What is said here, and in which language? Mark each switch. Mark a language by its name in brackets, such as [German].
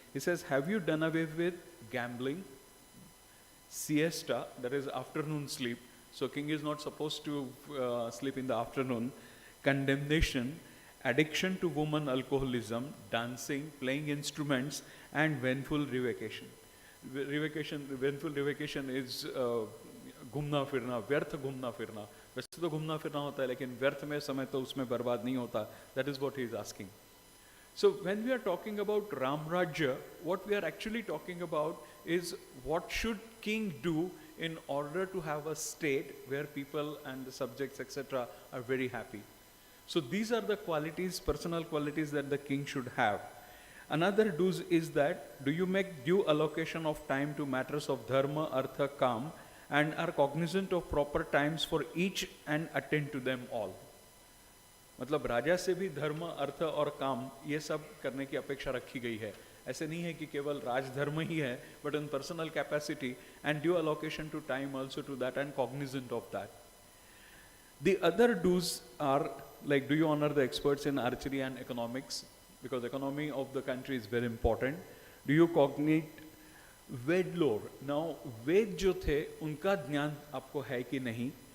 [English] He says, have you done away with gambling, siesta, that is afternoon sleep. So king is not supposed to sleep in the afternoon. Condemnation, addiction to woman, alcoholism, dancing, playing instruments, and vengeful revocation. Vengeful revocation is [Hindi] घूमना फिरना, व्यर्थ घूमना फिरना. वैसे तो घूमना फिरना होता है, लेकिन व्यर्थ में समय तो उसमें बर्बाद नहीं होता. [English] That is what he is asking. So when we are talking about Ram Rajya, what we are actually talking about is what should king do in order to have a state where people and the subjects etc. are very happy. So these are the qualities, personal qualities that the king should have. Another dues is that, do you make due allocation of time to matters of dharma, artha, kam, and are cognizant of proper times for each and attend to them all? [Hindi] मतलब राजा से भी धर्म, अर्थ और काम ये सब करने की अपेक्षा रखी गई है. ऐसे नहीं है कि केवल राजधर्म ही है, [English] but in personal capacity and due allocation to time also to that and cognizant of that. The other dues are like, do you honor the experts in archery and economics? Because economy of the country is very important. Do you cognate Veda lore? [Hindi] Now वेद जो थे उनका ज्ञान आपको है कि नहीं.